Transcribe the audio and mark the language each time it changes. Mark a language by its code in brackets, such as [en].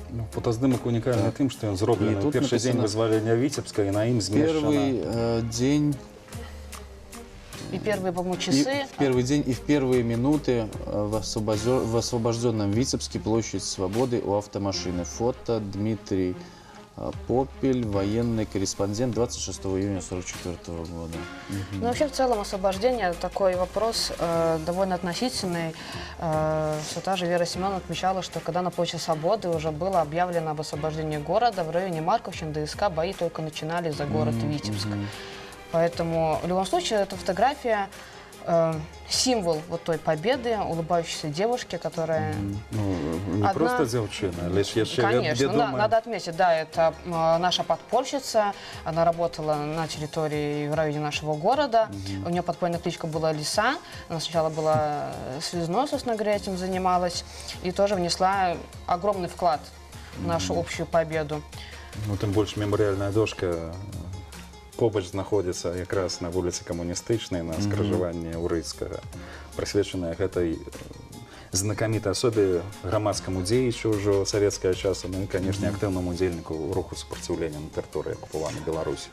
[be] Ну, фотаздымак унікальны тым, што ён зроблены ў першы дзень вызвалення Віцебска, і на ім змешчана. [ru] Первый день... И первые, по-моему, часы... И в первый день, и в первые минуты в освобожденном Витебске площадь Свободы у автомашины. Фото Дмитрий Попель, военный корреспондент, 26 июня 1944 года. Ну, вообще, в целом, освобождение – такой вопрос довольно относительный. Все та же Вера Семеновна отмечала, что когда на площади Свободы уже было объявлено об освобождении города, в районе Марковщины, ДСК, бои только начинались за город Витебск. Поэтому, в любом случае, эта фотография символ вот той победы, улыбающейся девушки, которая... Ну, не просто девчина, лишь еще Конечно, да, надо отметить, да, это наша подпольщица, она работала на территории в районе нашего города, у нее подпольная кличка была Лиса, она сначала была связной, собственно говоря, этим занималась, и тоже внесла огромный вклад в нашу общую победу. [be] Ну, [ru] тем больше [be] мемориальная дошка побач знаходзіцца якраз на вуліцы камуністычнай, на скрыжаванні Урыцкага, прысвечаная гэтай знакамітай асобе, грамадскаму дзеячу ўжо савецкага часу, ну і, канешне, актыўнаму удзельніку руху супраціўлення на тэрыторыі акупаванай Беларусі.